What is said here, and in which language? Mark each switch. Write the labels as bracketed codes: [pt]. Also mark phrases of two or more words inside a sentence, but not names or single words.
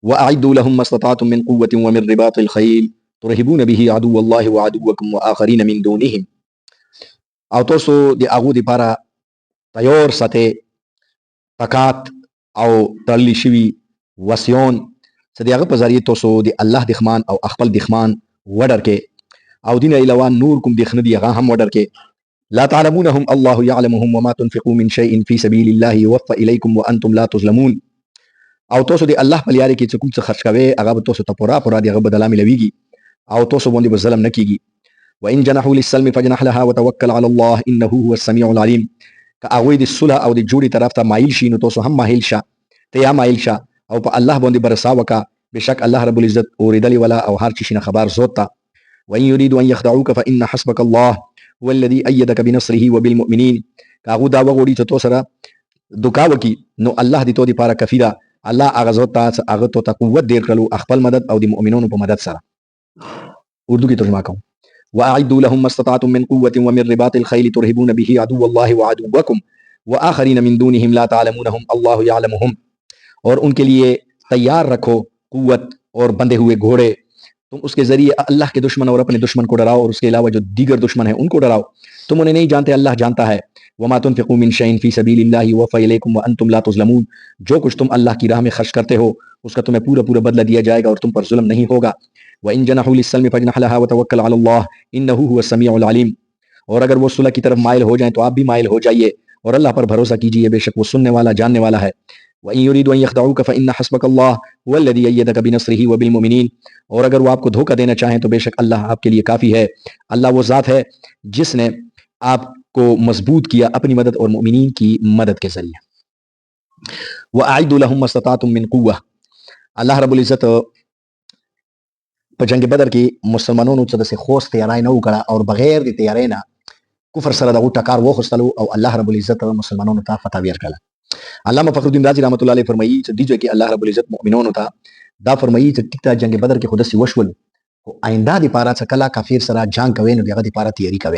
[ar] واعدوا لهم ما استطعتم من قوة ومن رباط الخيل ترهبون به عدو الله وعدوكم واخرين من دونهم. [ps] او تاسو د هغو دپاره تیار ساتئ طاقت او تړلی شوي وسیون چې د هغه په ذریعې تاسو د الله دښمن او خپل دښمن وډر کې او دین علاوه نور کوم دښمن دي هغه هم وډر کې. [ar] لا تعلمونهم الله يعلمهم وما تنفقوا من شيء في سبيل الله يوفى اليكم وانتم لا تظلمون. [ps] او تاسو د الله په لارې کې چې کوم څه خرج کوئ هغه به تاسو ته پوره پوره د هغه بدله ملویږي او تاسو باندې به ظلم نه کیږي. [ar] وان جنحوا للسلم فجنح لها وتوکل على الله انه هو السميع العليم. [ps] که هغوی د صلح او د جوړې طرف ته مایل شي نو تاسو هم مایل شه، ته یا مایل شه او په الله باندې برسا وکړه، بشک [ar] الله رب العزت [ps] اورېدلی ولا او هر چی شي نه خبر زوت ته. [ar] وان يريدوا ان يخدعوك فان حسبك الله هو الذي ايدك بنصره وبالمؤمنين. [ps] که هغو دا وغواړي چې تو سره دوکا وکړي نو الله د تو دپاره کفي ده. الله هغه ذات ته هغه تو ته قوت ډېر کړلو خپل مدد او د مؤمنانو په مدد سره. اردو کې ترجمه کوم. [ar] واعدوا لهم ما استطعتم من قوة ومن رباط الخيل ترهبون به عدو الله وعدوكم واخرين من دونهم لا تعلمونهم الله يعلمهم. [ur] اور ان کے لیے تیار رکھو قوت اور بندے ہوئے گھوڑے، تم اس کے ذریعے اللہ کے دشمن اور اپنے دشمن کو ڈراؤ اور اس کے علاوہ جو دیگر دشمن ہیں ان کو ڈراؤ. تم انہیں نہیں جانتے، اللہ جانتا ہے. [ar] وما تنفقوا من شيء في سبيل الله يوفى اليكم وانتم لا تظلمون. [ur] جو کچھ تم اللہ کی راہ میں خرچ کرتے ہو اس کا تمہیں پورا پورا بدلہ دیا جائے گا اور تم پر ظلم نہیں ہوگا. [ar] وان جنحوا للسلم فاجنح لها وتوکل على الله انه هو السميع العليم. [ur] اور اگر وہ صلح کی طرف مائل ہو جائیں تو آپ بھی مائل ہو جائیے اور اللہ پر بھروسہ کیجیے، بے شک وہ سننے والا جاننے والا ہے. [ar] وان يريدوا ان يخدعوك فان حسبك الله هو الذي ايدك بنصره وبالمؤمنين. [ur] اور اگر وہ آپ کو دھوکہ دینا چاہیں تو بے شک اللہ آپ کے لیے کافی ہے. اللہ وہ ذات ہے جس نے آپ کو مضبوط کیا اپنی مدد اور مؤمنین کی مدد کے ذریعے. [ar] واعدوا لهم ما استطعتم من قوة. الله رب العزت [ps] په جنگ بدر کې مسلمانانو څه داسې خوست تیاری نه وکړه او بغیر د تیاری نه کفر سره دغه ټکار وخوستلو او [ar] الله رب العزت [ps] مسلمانانو ته فتح ورکړه. علامه فخر الدین رازی [ar] رحمت الله علیه [ps] فرمایي چې دې ځای کې [ar] الله رب العزت [ps] مؤمنانو ته دا فرمایي چې ټیک ته جنگ بدر کې خو داسې وشول خو آینده دپاره چې کله کافر سره جنګ کوئ نو د هغه دپاره تیاري کوئ.